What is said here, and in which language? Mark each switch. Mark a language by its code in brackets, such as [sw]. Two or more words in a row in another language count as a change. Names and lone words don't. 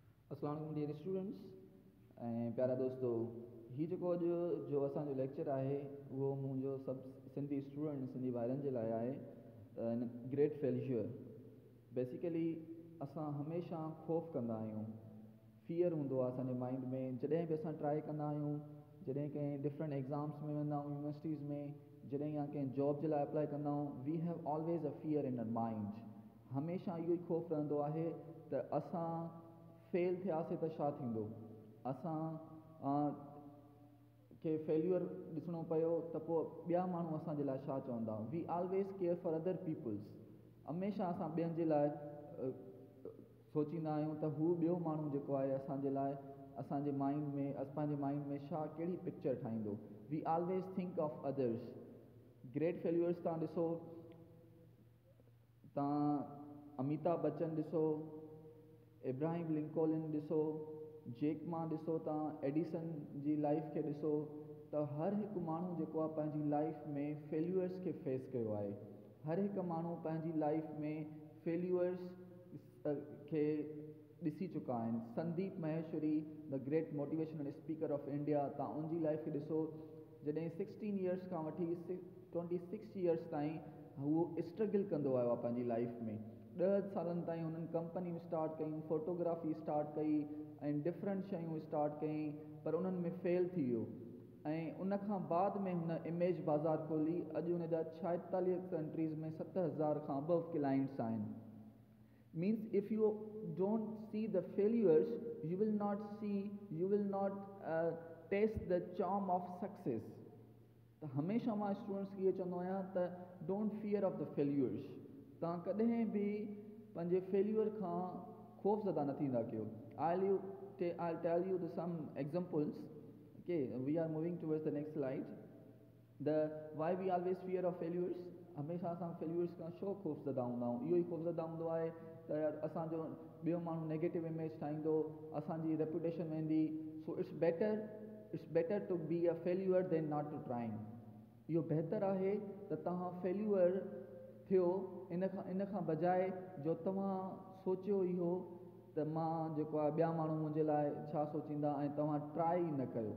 [ar] السلام عليكم [en] dear students [sd] ऐं प्यारा दोस्तो, ही जेको अॼु जो असांजो लेक्चर आहे उहो मुंहिंजो सभु सिंधी स्टूडेंट सिंधी भाइरनि जे लाइ आहे। [en] great failure. [sd] बेसिकली असां हमेशह ख़ौफ़ कंदा आहियूं, फियर हूंदो आहे असांजे माइंड में। जॾहिं बि असां ट्राए कंदा आहियूं, जॾहिं कंहिं [en] different exams [sd] में वेंदा आहियूं यूनिवर्सिटीज़ में, जॾहिं या कंहिं जॉब जे लाइ अप्लाई कंदा आहियूं, [en] We have always a fear in our mind. [sd] हमेशह इहो ई ख़ौफ़ रहंदो आहे त असां फेल थियासीं त छा थींदो, असां खे फेल्यूर ॾिसणो पियो त पोइ ॿिया माण्हू असांजे लाइ छा चवंदा। [en] We always care for other peoples. [sd] हमेशह असां ॿियनि जे लाइ सोचींदा आहियूं त हू ॿियो माण्हू जेको आहे असांजे लाइ असांजे माइंड में पंहिंजे माइंड में छा कहिड़ी पिक्चर ठाहींदो। [en] We always think of others. great failures [sd] तव्हां ॾिसो, तव्हां अमिताभ बच्चन ॾिसो, इब्राहिम लिंकोलन ॾिसो, जेक मा ॾिसो, तव्हां एडिसन जी लाइफ खे ॾिसो, त हर हिकु माण्हू जेको आहे पंहिंजी लाइफ में फेल्यूअर्स खे फेस कयो आहे। हर हिकु माण्हू पंहिंजी लाइफ में फेल्यूअर्स खे ॾिसी चुका आहिनि। [en] Sandeep Maheshwari, the great motivational speaker of India, [sd] तव्हां उनजी लाइफ खे ॾिसो। जॾहिं 16 इयर्स खां वठी 26 इयर्स ताईं उहो स्ट्रगल कंदो आयो आहे पंहिंजी लाइफ में। 10 सालनि ताईं हुननि कंपनियूं स्टार्ट कयूं, फ़ोटोग्राफी स्टार्ट कई ऐं डिफरेंट शयूं स्टार्ट कई, पर उन्हनि में फेल थी वियो। ऐं उन खां बाद में हुन इमेज बाज़ार खोली। अॼु हुन जा 46 कंट्रीज़ में 7000 खां [en] above clients [sd] आहिनि। [en] Means if you don't see the failures, you will not test the charm of success. [sd] त हमेशह मां स्टूडेंट्स खे इहो चवंदो आहियां त [en] don't fear of the failures. [sd] तव्हां कॾहिं बि पंहिंजे फेल्यूअर खां ख़ौफ़ ज़दा न थींदा कयो। [en] I'll tell you some examples. Okay, we are moving towards the next slide. Why we always fear of failures? [sd] हमेशह असां फेल्यूअर्स खां छो ख़ौफ़ ज़दा हूंदा आहियूं। इहो ई ख़ौफ़ ज़दा हूंदो आहे त यार असांजो ॿियो माण्हू [en] negative image [sd] ठाहींदो, असांजी रेपुटेशन वेंदी। [en] So it's better to be a failure than not to trying. [sd] इहो बहितर आहे त तव्हां फेल्यूअर थियो इन खां बजाए जो तव्हां सोचियो इहो त मां जेको आहे ॿिया माण्हू मुंहिंजे लाइ छा सोचींदा ऐं तव्हां ट्राई न कयो।